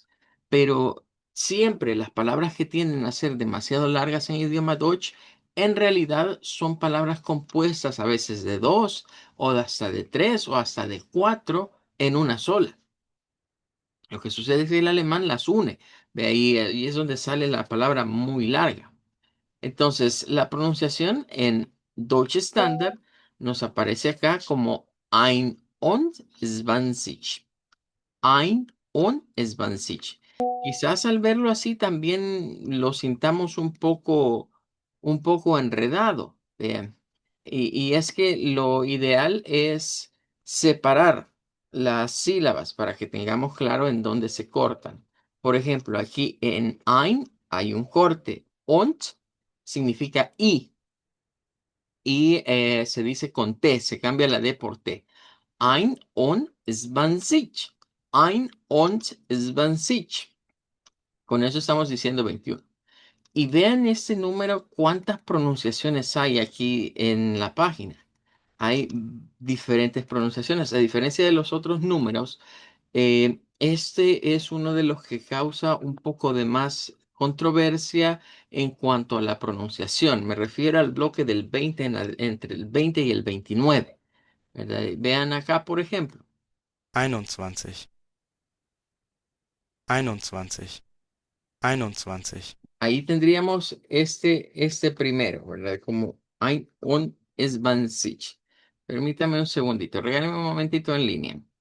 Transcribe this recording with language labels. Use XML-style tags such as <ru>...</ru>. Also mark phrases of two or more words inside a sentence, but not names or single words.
<es>Pero siempre las palabras que tienden a ser demasiado largas en idioma Deutsch, en realidad son palabras compuestas a veces de dos o de hasta de tres o hasta de cuatro en una sola. Lo que sucede es que el alemán las une. De ahí es donde sale la palabra muy larga. Entonces, la pronunciación en</es> <de>Deutsch Standard</de> <es>nos aparece acá como</es> <de>ein und zwanzig. Ein und zwanzig.</de> <es>Quizás al verlo así también lo sintamos un poco enredado. Y es que lo ideal es separar las sílabas para que tengamos claro en dónde se cortan. Por ejemplo, aquí en ein hay un corte. Und significa y se dice con T, se cambia la D por T.</es> <de>Ein und zwanzig. Ein und zwanzig.</de> <es>Con eso estamos diciendo 21. Y vean este número, cuántas pronunciaciones hay aquí en la página. Hay diferentes pronunciaciones. A diferencia de los otros números, este es uno de los que causa un poco de más controversia en cuanto a la pronunciación. Me refiero al bloque del 20 entre el 20 y el 29. ¿Verdad? Vean acá, por ejemplo. 21, 21, 21. Ahí tendríamos este primero, ¿verdad? Como</es> <de>ein und zwanzig.</de> <es>Permítame un segundito, regáleme un momentito en línea.</es>